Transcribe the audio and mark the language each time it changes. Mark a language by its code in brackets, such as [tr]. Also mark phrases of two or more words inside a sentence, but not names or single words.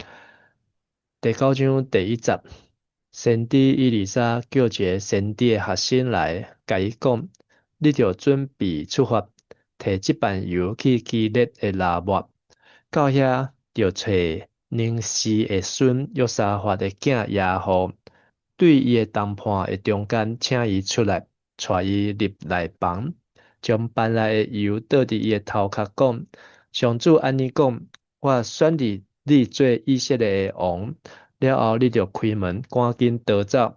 [nan] 第9章第1节，先知以利沙叫一个先知的学生来，甲伊讲：你着准备出发，摕这瓣油去基列的拉末，到遐着找宁示的孙约沙法的囝亚户，对伊的谈判的中间，请伊出来，带伊入内房，将办来的油倒伫伊的头壳，讲：上主安尼讲，我选你做以色列的王。了后，你就开门，赶紧逃走。